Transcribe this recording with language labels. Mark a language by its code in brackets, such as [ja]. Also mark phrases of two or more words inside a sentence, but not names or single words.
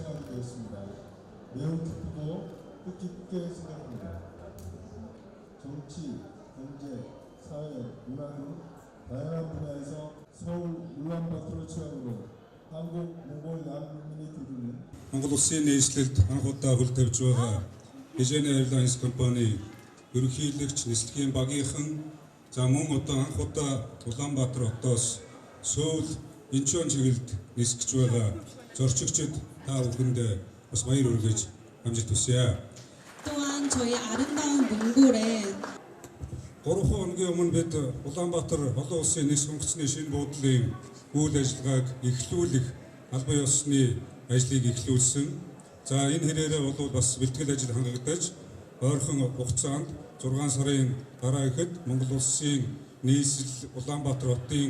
[ko] 되었습니다. 매우 기쁘고 뜻깊게 생각합니다. 정치, 경제, 사회, 문화 등 다양한 분야에서 서울 울란바토르 지역으로 한국 몽골 양민이 교류는 [mn] Монгол Улсын нийслэлд анх удаа хөл тавьж байгаа Vision Airlines компани ерөнхийлөгч нислэгийн багийнхан за мөн одоо анх удаа Улаанбаатар хотоос Сөүл Инчон чиглэлд нисгэж байгаа зорчигчид та бүхэндээ бас баяр хүргэж амжилт хүсье. [ko] 또한 저희 아름다운 몽골에 [mn] 3 хоногийн өмнө бид Улаанбаатар олон улсын нийс сонгоцны шинэ буудлын үйл ажиллагааг эхлүүлэх албан ёсны ажлыг эхлүүлсэн. За энэ хэрээрээ бол бас бэлтгэл ажил хангагдаж ойрхон хугацаанд 6 сарын дараа ихэд Монгол улсын нийслэл Улаанбаатар хотын